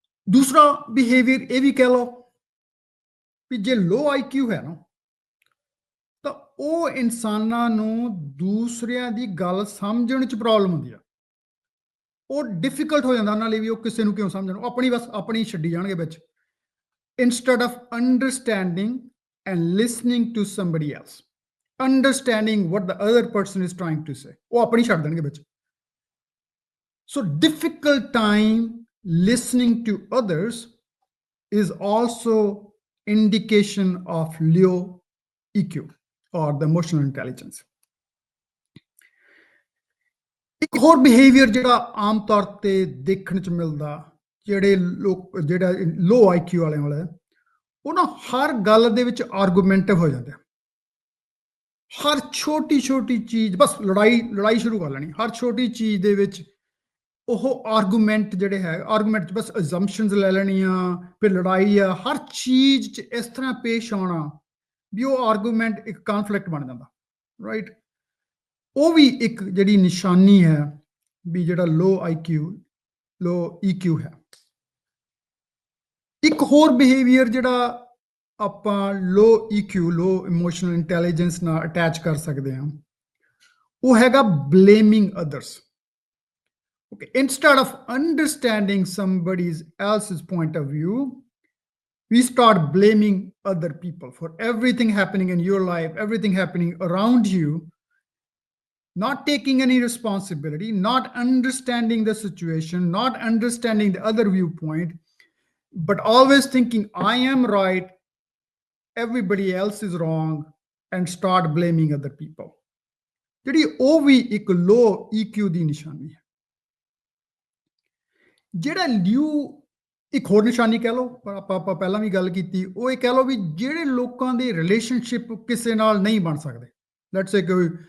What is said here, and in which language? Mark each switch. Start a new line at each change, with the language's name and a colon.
Punjabi: ਦੂਸਰਾ ਬਿਹੇਵੀਅਰ ਇਹ ਵੀ ਕਹਿ ਲਓ ਵੀ ਜੇ ਲੋ ਆਈਕਿਊ ਹੈ ਨਾ, ਤਾਂ ਉਹ ਇਨਸਾਨਾਂ ਨੂੰ ਦੂਸਰਿਆਂ ਦੀ ਗੱਲ ਸਮਝਣ 'ਚ ਪ੍ਰੋਬਲਮ ਹੁੰਦੀ ਆ। ਉਹ ਡਿਫਿਕਲਟ ਹੋ ਜਾਂਦਾ ਉਹਨਾਂ ਲਈ ਵੀ ਉਹ ਕਿਸੇ ਨੂੰ ਕਿਉਂ ਸਮਝਣ, ਉਹ ਆਪਣੀ ਬਸ ਆਪਣੀ ਛੱਡੀ ਜਾਣਗੇ ਵਿੱਚ,
English: instead of understanding and listening to somebody else, understanding what the other person is trying to say,
Punjabi: ਉਹ ਆਪਣੀ ਛੱਡ ਦੇਣਗੇ ਵਿੱਚ।
English: So difficult time listening to others is also indication of low EQ or the emotional intelligence.
Punjabi: ਇੱਕ ਹੋਰ behaviour ਜਿਹੜਾ ਆਮ ਤੌਰ ਤੇ ਦੇਖਣ 'ਚ ਮਿਲਦਾ ਜਿਹੜੇ ਲੋਕ ਜਿਹੜਾ ਲੋ ਆਈਕਿਊ ਵਾਲਿਆਂ ਵਾਲਾ, ਉਹ ਨਾ ਹਰ ਗੱਲ ਦੇ ਵਿੱਚ ਆਰਗੂਮੈਂਟਿਵ ਹੋ ਜਾਂਦੇ। ਹਰ ਛੋਟੀ ਛੋਟੀ ਚੀਜ਼ ਬਸ ਲੜਾਈ ਸ਼ੁਰੂ ਕਰ ਲੈਣੀ, ਹਰ ਛੋਟੀ ਚੀਜ਼ ਦੇ ਵਿੱਚ ਉਹ ਆਰਗੂਮੈਂਟ ਜਿਹੜੇ ਹੈ, ਆਰਗੂਮੈਂਟ 'ਚ ਬਸ ਅਜ਼ੰਪਸ਼ਨਸ ਲੈ ਲੈਣੀਆਂ, ਫਿਰ ਲੜਾਈ ਆ, ਹਰ ਚੀਜ਼ 'ਚ ਇਸ ਤਰ੍ਹਾਂ ਪੇਸ਼ ਆਉਣਾ ਵੀ ਉਹ ਆਰਗੂਮੈਂਟ ਇੱਕ ਕਨਫਲਿਕਟ ਬਣ ਜਾਂਦਾ, ਰਾਈਟ? ਉਹ ਵੀ ਇੱਕ ਜਿਹੜੀ ਨਿਸ਼ਾਨੀ ਹੈ ਵੀ ਜਿਹੜਾ ਲੋ ਆਈਕਿਊ, ਲੋ EQ ਹੈ। ਇੱਕ ਹੋਰ ਬਿਹੇਵੀਅਰ ਜਿਹੜਾ ਆਪਾਂ ਲੋ EQ, ਲੋ ਇਮੋਸ਼ਨਲ ਇੰਟੈਲੀਜੈਂਸ ਨਾਲ ਅਟੈਚ ਕਰ ਸਕਦੇ ਹਾਂ, ਉਹ ਹੈਗਾ blaming others.
English: Okay, instead of understanding somebody else's point of view, we start blaming other people for everything happening in your life, everything happening around you, not taking any responsibility, not understanding the situation, not understanding the other viewpoint, but always thinking I am right, everybody else is wrong, and start blaming other people.
Punjabi: ਜਿਹੜੀ ਉਹ ਵੀ ਇੱਕ ਲੋ EQ ਦੀ ਨਿਸ਼ਾਨੀ ਹੈ। ਜਿਹੜਾ ਇੱਕ ਹੋਰ ਨਿਸ਼ਾਨੀ ਕਹਿ ਲਓ, ਪਰ ਆਪਾਂ ਪਹਿਲਾਂ ਵੀ ਗੱਲ ਕੀਤੀ, ਉਹ ਇਹ ਕਹਿ ਲਓ ਵੀ ਜਿਹੜੇ ਲੋਕਾਂ ਦੇ ਰਿਲੇਸ਼ਨਸ਼ਿਪ ਕਿਸੇ ਨਾਲ ਨਹੀਂ ਬਣ ਸਕਦੇ, ਲੈਟਸ ਸੇ ਕੋਈ